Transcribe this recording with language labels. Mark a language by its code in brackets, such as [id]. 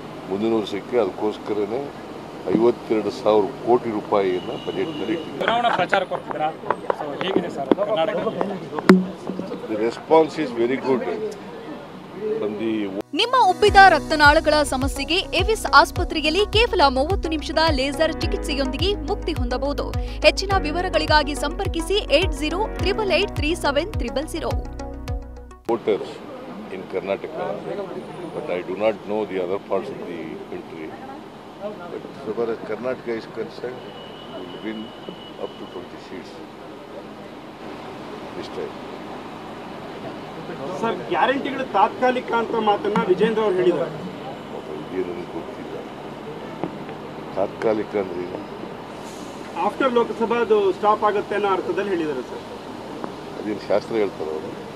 [kn] ಮುಂದಿನ ವರ್ಷಕ್ಕೆ ಅದಕ್ಕೋಸ್ಕರನೇ 52,000 ಕೋಟಿ ರೂಪಾಯಿಯನ್ನು ಬಜೆಟ್ನಲ್ಲಿ ಇಟ್ಟಿದ್ದೀವಿ. ಚುನಾವಣಾ ಪ್ರಚಾರಕ್ಕೆ ಹೋಗ್ತಿದ್ದೀರಾ? ಸೊ ಹೇಗಿದೆ sir Karnataka? [en] The response is very good from the [kn] ನಿಮ್ಮ ಉಬ್ಬಿದ ರಕ್ತನಾಳಗಳ ಸಮಸ್ಯೆಗೆ ಎವಿಸ್ ಆಸ್ಪತ್ರೆಯಲ್ಲಿ ಕೇವಲ 30 ನಿಮಿಷದ ಲೇಸರ್ ಚಿಕಿತ್ಸೆಯೊಂದಿಗೆ ಮುಕ್ತಿ ಹೊಂದಬಹುದು. ಹೆಚ್ಚಿನ ವಿವರಗಳಿಗಾಗಿ ಸಂಪರ್ಕಿಸಿ 8088837300. [en] voters in Karnataka, but I do not know the other parts of the country. But so far as Karnataka is concerned, we will win up to 20 seats this time. [kn] Sir, ಗ್ಯಾರಂಟಿಗಳು ತಾತ್ಕಾಲಿಕ ಅಂತ ಮಾತನ್ನ ವಿಜೇಂದ್ರ ಅವರು ಹೇಳಿದ್ದಾರೆ. ಇದೇನು ಗೊತ್ತಿಲ್ಲ, ತಾತ್ಕಾಲಿಕ ಅಂದ್ರೆ ಆಫ್ಟರ್ ಲೋಕಸಭಾ ಅದು ಸ್ಟಾಪ್ ಆಗುತ್ತೆ ಅನ್ನೋ ಅರ್ಥದಲ್ಲಿ ಹೇಳಿದ್ದಾರೆ ಸರ್. ಅದೇನು ಶಾಸ್ತ್ರ ಹೇಳ್ತಾರ ಅವರು?